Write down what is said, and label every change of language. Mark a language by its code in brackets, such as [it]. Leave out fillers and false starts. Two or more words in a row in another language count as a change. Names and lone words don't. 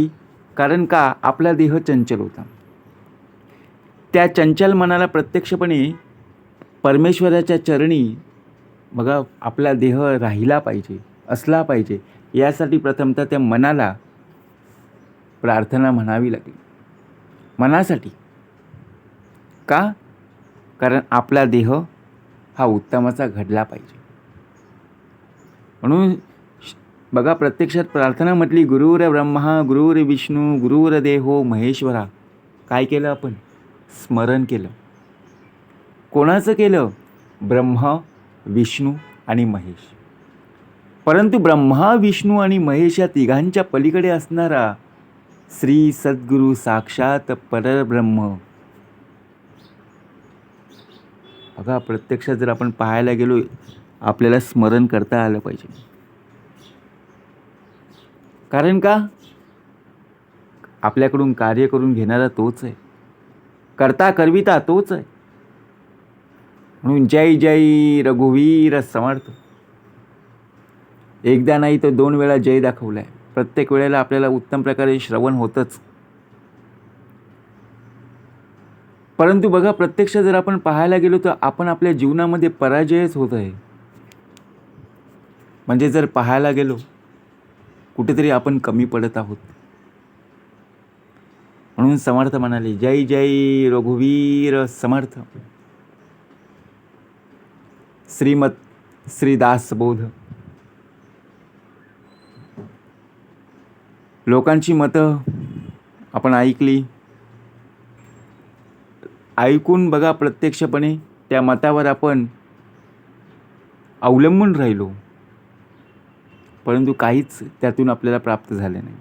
[mr] कारण का आपला देह चंचल होता. त्या चंचल मनाला प्रत्यक्षपणे परमेश्वराच्या चरणी बघा आपला देह राहिला पाहिजे, असला पाहिजे, यासाठी प्रथमतः त्या मनाला प्रार्थना म्हणावी लागली. मनासाठी का? कारण आपला देह हा उत्तमाचा घडला पाहिजे. म्हणून बघा प्रत्यक्षात प्रार्थना म्हटली [sa] गुरुर ब्रह्मा गुरुर विष्णू गुरुर देहो महेश्वरा. [mr] काय केलं आपण? स्मरण केलं. कोणाचं केलं? ब्रह्मा विष्णू आणि महेश. परंतु ब्रह्मा विष्णू आणि महेश या तिघांच्या पलीकडे असणारा श्री सद्गुरु साक्षात परब्रह्म. बघा प्रत्यक्षात जर आपण पाहायला गेलो, आपल्याला स्मरण करता आलं पाहिजे. कारण का? आपल्याकडून कार्य करून घेणारा तोच आहे, करता करविता तोच आहे. म्हणून जय जय रघुवीर समर्थ. एकदा नाही तर 2 वेळा जय दाखवलाय. प्रत्येक वेळेला आपल्याला उत्तम प्रकारे श्रवण होतच. परंतु बघा प्रत्यक्ष जर आपण पाहायला गेलो तर आपण आपल्या जीवनामध्ये पराजयच होत आहे. म्हणजे जर पाहायला गेलो कुठेतरी आपण कमी पडत आहोत. म्हणून समर्थ म्हणाले जय जय रघुवीर समर्थ. श्रीमद श्री दासबोध. लोकांची मतं आपण ऐकली. ऐकून बघा प्रत्यक्षपणे त्या मतावर आपण अवलंबून राहिलो, परंतु काहीच त्यातून आपल्याला प्राप्त झाले नाही.